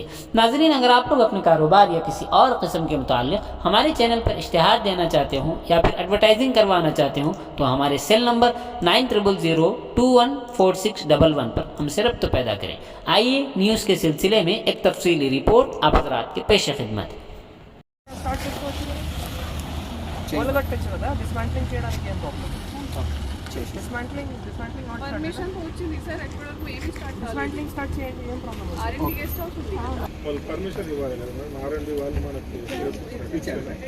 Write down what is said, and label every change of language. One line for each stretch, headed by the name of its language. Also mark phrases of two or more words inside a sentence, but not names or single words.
Urdu: ناظرین، اگر آپ لوگ اپنے کاروبار یا کسی اور قسم کے متعلق ہمارے چینل پر اشتہار دینا چاہتے ہوں یا پھر ایڈورٹائزنگ کروانا چاہتے ہوں تو ہمارے
English: cell number
Urdu: 9000214611 پر ہم سے رابطہ پیدا کریں۔ آئیے نیوز کے سلسلے میں ایک تفصیلی رپورٹ آپ حضرات کے پیش خدمت ہے۔
Telugu: పర్మిషన్ వచ్చింది సార్, ఎప్పటివరకు ఏమి స్టార్ట్ చేయండి, ఏం ప్రాబ్లం
English: R&D guest house
Telugu: ఉంది, వాళ్ళు పర్మిషన్ ఇవ్వాలి కదా మేడం, R&D వాళ్ళు మనకి ఇచ్చారు.